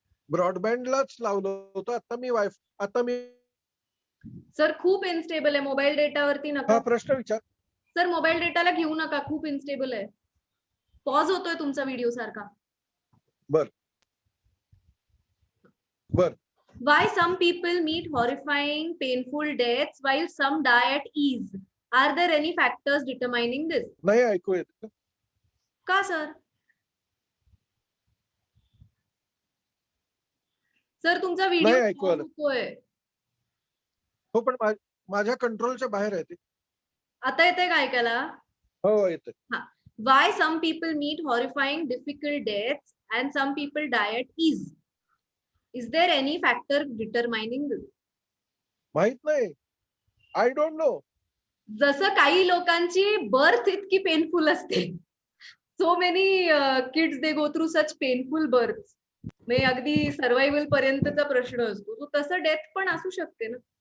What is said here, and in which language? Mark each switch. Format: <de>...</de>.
<mr>ब्रॉडबँडलाच लावलं होतं, आता मी सर खूप इनस्टेबल आहे, मोबाईल डेटावरती हा नका. प्रश्न विचार. सर मोबाईल डेटाला घेऊ नका, खूप इनस्टेबल आहे. पॉज होतोय तुमचा व्हिडिओ सारखा. बर.</mr> <en>Why some people meet horrifying, painful deaths while some die at ease? Are there any factors determining this?</en> <mr>नाही ऐकू येत का सर? सर तुमचा व्हिडिओ नाही ऐकू आलं. होतोय. हो, पण माझ्या कंट्रोलच्या बाहेर आहे ते. आता येतंय का ऐकायला? हो येत.</mr> <en>Why some people meet horrifying, difficult deaths and some people die at ease? Is there any factor determining this?</en> <mr>माहित नाही, आय डोंट नो. जसं काही लोकांची बर्थ इतकी पेनफुल असते, so many kids दे go through such painful birth, म्हणजे अगदी survival पर्यंतचा प्रश्न असतो, तो तसं डेथ पण असू शकते ना.</mr>